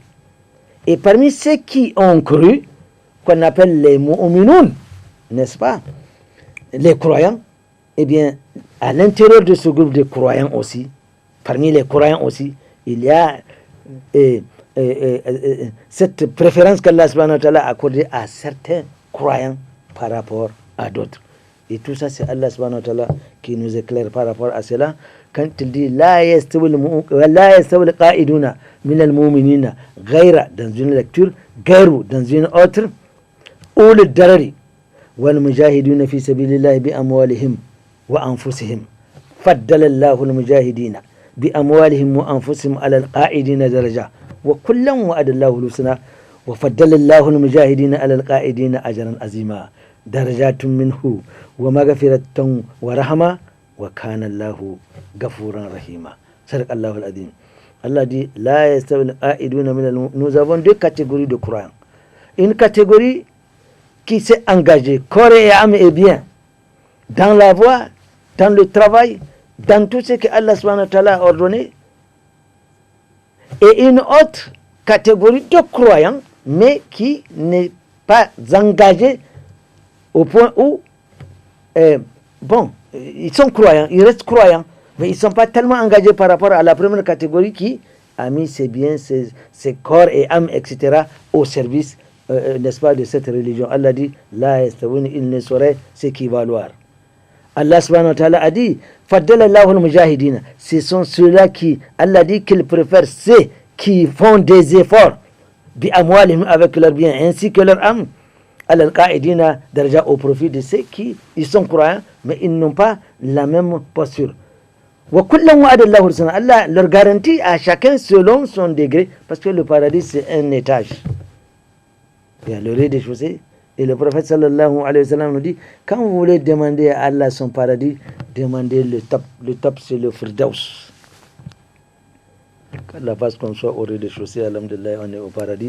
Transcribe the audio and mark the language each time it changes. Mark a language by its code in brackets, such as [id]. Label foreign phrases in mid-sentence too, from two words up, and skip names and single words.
[fr] Et parmi ceux qui ont cru, qu'on appelle les mu'minoun, n'est-ce pas, les croyants, eh bien, à l'intérieur de ce groupe de croyants aussi, parmi les croyants aussi, il y a cette préférence qu'Allah [ar] سبحانه وتعالى [fr] a accordée à certains croyants par rapport à d'autres. Et tout ça, c'est Allah [ar] سبحانه وتعالى [fr] qui nous éclaire par rapport à cela. Quand il dit [ar] لا يستوي القاعدون من المؤمنين غير [fr] dans une lecture, gayru dans une autre, ou le [ar] الضرر والمجاهدون في سبيل الله بأموالهم وأنفسهم فضل الله المجاهدين بأموالهم وأنفسهم على القاعدين درجة وكلا وعد الله الحسنى وفضل الله المجاهدين على القاعدين أجرا عظيما درجات منه ومغفرة ورحمة وكان الله غفورا رحيما. صدق الله العظيم. [fr] Allah dit [ar] لا يستوي القاعدون من المؤمنين. [fr] Nous avons 2 catégories de croyants. Une catégorie qui s'est engagée corps et âme et bien dans la voie, dans le travail, dans tout ce que Allah [ar] سبحانه وتعالى [fr] a ordonné, et une autre catégorie de croyants mais qui n'est pas engagée au point où ils sont croyants, ils restent croyants, mais ils ne sont pas tellement engagés par rapport à la première catégorie qui a mis ses biens, ses corps et âmes, etc. au service, n'est-ce pas, de cette religion. Allah dit, [ar] لا يستوون, [fr] il ne saurait s'équivaloir. [ar] الله سبحانه وتعالى [fr] a dit, [ar] فضل الله المجاهدين. [fr] Ce sont ceux-là qui, Allah dit qu'il préfère ceux qui font des efforts, [ar] بأموالهم, [fr] avec leurs biens, ainsi que leur âme, [ar] القاعدين درجة, [fr] au profit de ceux qui, ils sont croyants, mais ils n'ont pas la même posture. [ar] وكلا وعد الله الحسنى. [fr] Allah leur garantit à chacun selon son degré, parce que le paradis c'est un étage. Il y a le rez-de-chaussée. Et le prophète [ar] صلى الله عليه وسلم [fr] nous dit, quand vous voulez demander à Allah son paradis, demandez le top. Le top c'est le firdaus. Qu'Allah fasse qu'on soit au rez-de-chaussée, alhamdulillah, on est au paradis.